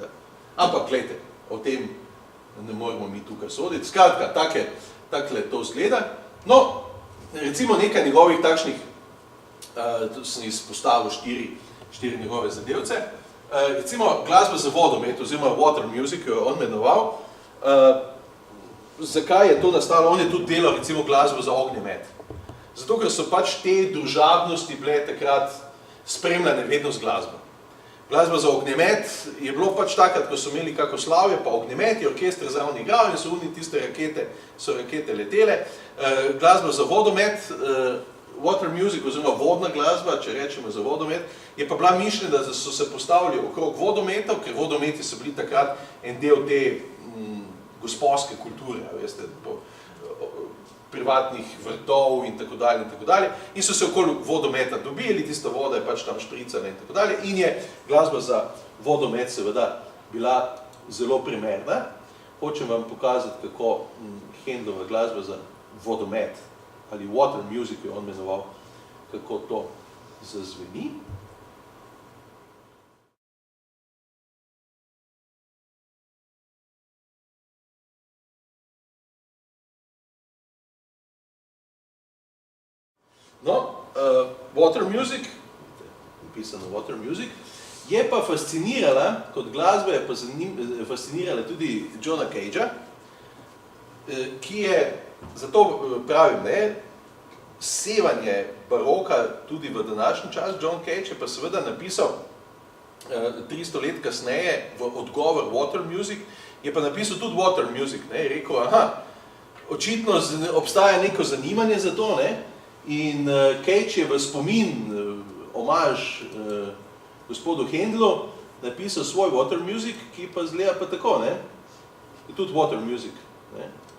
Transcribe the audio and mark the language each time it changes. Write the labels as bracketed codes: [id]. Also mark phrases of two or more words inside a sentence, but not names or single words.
[sl] Ampak, gledajte, o tem ne moramo mi tukaj soditi. Skratka, takle to zgleda. No, recimo nekaj njegovih takšnih, tu sem izpostavil štiri njegove zadevce. Recimo glasba za vodomet, oziroma water music, jo je on imenoval. Zakaj je to nastalo? On je tudi delal recimo glasbo za ognjemet. Zato, ker so pač te družabnosti bile takrat spremljane vedno z glasbo. Glasba za ognjemet je bilo pač takrat, ko so imeli kako slavje, pa ognjemet je orkester zraven igral in so tiste rakete letele. Glasba za vodomet, water music, oziroma vodna glasba, če rečemo za vodomet, je pa bila mišljena, da so se postavili okrog vodometov, ker vodometi so bili takrat en del te gospodske kulture, veste, privatnih vrtov in tako dalje, in so se okoli vodometa dobili, tista voda je pač tam špricana in tako dalje, in je glasba za vodomet seveda bila zelo primerna. Hočem vam pokazati, kako Händlova glasba za vodomet, ali water music je on imenoval, kako to zazveni. No, water music, napisano water music, je pa fascinirala, kot glasba je pa fascinirala tudi Johna Cagea. ki je, zato pravim, ne, sevanje baroka tudi v današnji čas, John Cage je pa seveda napisal 300 let kasneje v odgovor Water Music, je pa napisal tudi Water Music, ne, je rekel, aha, očitno obstaja neko zanimanje za to, ne, in Cage je v spomin, omaž gospodu Handelu, napisal svoj Water Music, ki pa zgleda pa tako, ne, je tudi Water Music, ne.